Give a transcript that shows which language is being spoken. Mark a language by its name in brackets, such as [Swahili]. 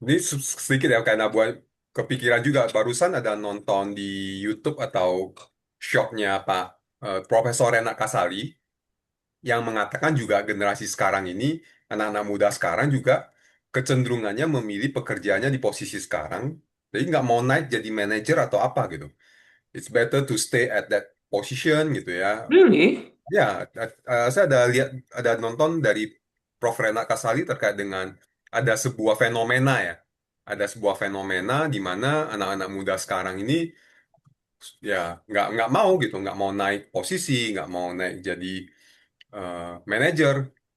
[Indonesian] Ini sedikit ya, karena buat kepikiran juga. Barusan ada nonton di YouTube atau shopnya Pak Profesor Renak Kasali, yang mengatakan juga generasi sekarang ini, anak-anak muda sekarang juga kecenderungannya memilih pekerjaannya di posisi sekarang, jadi nggak mau naik jadi manajer atau apa gitu. [English] It's better to stay at that position [Indonesian] gitu ya. [English] Really? [Indonesian] Ya, saya ada lihat, ada nonton dari Prof. Rena Kasali terkait dengan ada sebuah fenomena ya. Ada sebuah fenomena di mana anak-anak muda sekarang ini ya nggak mau gitu, nggak mau naik posisi, nggak mau naik jadi manajer.